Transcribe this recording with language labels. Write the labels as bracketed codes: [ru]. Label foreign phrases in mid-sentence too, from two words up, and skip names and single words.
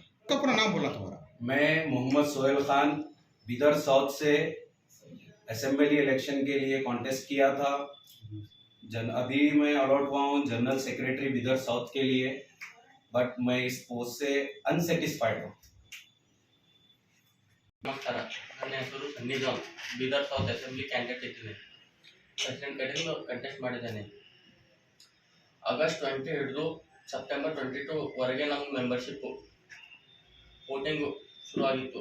[hi] तो अपना नाम बोला तुम्हारा? मैं मोहम्मद सोहेल खान बिदर साउथ से [en] assembly election [hi] के लिए कॉन्टेस्ट किया था। अभी मैं अलॉट हुआ हूँ [en] general secretary [hi] बिदर साउथ के लिए, बट मैं इस पोस्ट से अनसेटिस्फाइड हूँ। [kn] ನಮಸ್ಕಾರ, ನನ್ನ ಹೆಸರು ಸನ್ನಿ ಜಾನ್, ಬೀದರ್ ಸೌತ್ [en] assembly candidate [kn] ಇದ್ದೀನಿ. ಪ್ರೆಸಿಡೆಂಟ್ ಕಡೆಯಿಂದ ಕಂಟೆಸ್ಟ್ ಮಾಡಿದ್ದೇನೆ. ಆಗಸ್ಟ್ 20 ಹಿಡಿದು ಸೆಪ್ಟೆಂಬರ್ 22ವರೆಗೆ ನಮ್ಮ ಮೆಂಬರ್ಶಿಪ್ಪು ವೋಟಿಂಗು ಶುರುವಾಗಿತ್ತು.